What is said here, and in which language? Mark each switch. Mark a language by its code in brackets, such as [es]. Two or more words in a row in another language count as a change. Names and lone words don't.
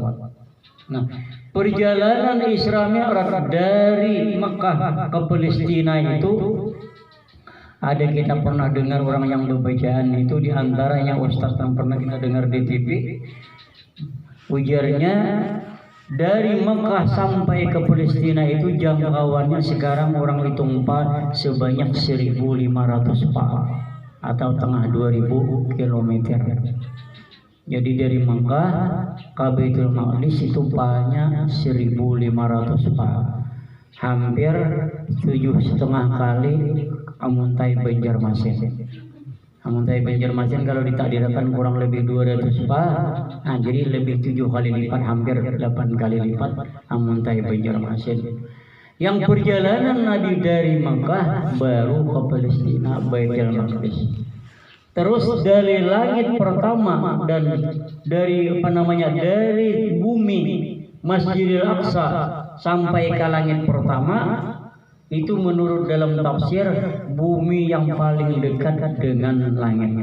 [id] Nah, perjalanan Isra Mi'raj dari Mekah ke Palestina itu ada, kita pernah dengar orang yang berbacaan itu, diantaranya Ustaz yang pernah kita dengar di TV, ujarnya dari Mekah sampai ke Palestina itu jangkauannya sekarang orang hitung sebanyak 1.500 pa atau tengah 2.000 kilometer. Jadi dari Mekah ke Baitul Maqdis itu banyak 1.500 pa, hampir 7,5 kali Amuntai Banjarmasin. Amuntai Banjarmasin kalau ditakdirkan kurang lebih 200 pa, nah jadi lebih 7 kali lipat, hampir 8 kali lipat Amuntai Banjarmasin. Yang perjalanan Nabi dari Mekah baru ke Palestina, Baitul Maqdis. Terus dari langit pertama dan dari dari bumi Masjidil Aqsa sampai ke langit pertama itu menurut dalam tafsir bumi yang paling dekat dengan langit.